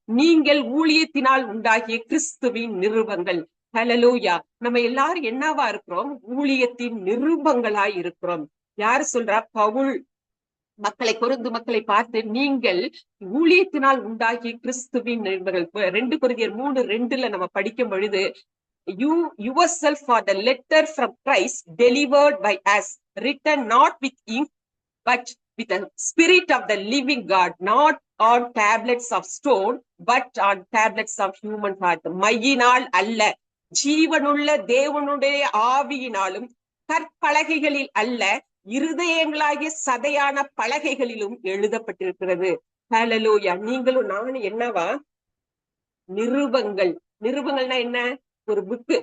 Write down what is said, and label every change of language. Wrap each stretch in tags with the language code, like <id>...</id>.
<ta>நீங்கள் ஊழியத்தினால் உண்டாகிய கிறிஸ்துவின் நிருபங்கள். ஹல்லேலூயா. நம்ம எல்லாரும் என்னவா இருக்கிறோம்? ஊழியத்தின் நிருபங்களாய் இருக்கிறோம். யாரு சொல்றா? பவுல் கொரிந்து மக்களை பார்த்து, நீங்கள் ஊழியத்தினால் உண்டாகிய கிறிஸ்துவின் நிருபங்கள். 2 கொரிந்தியர் 3:2 நம்ம படிக்கும் பொழுது,</ta> <en>you yourself are the letter from Christ delivered by us, written not with ink but with the spirit of the living God, not on tablets of stone but on tablets of human heart.</en> <ta>மையினால் அல்ல, ஜீவனுள்ள தேவனுடைய ஆவியினாலும், கற்பலகைகளில் அல்ல, இருதயங்களாகிய சதையான பலகைகளிலும் எழுதப்பட்டிருக்கிறது. ஹல்லேலூயா. நீங்களும் நானும் என்னவா? நிருபங்கள். நிருபங்கள்னா என்ன? ஒரு புக்கு.</ta>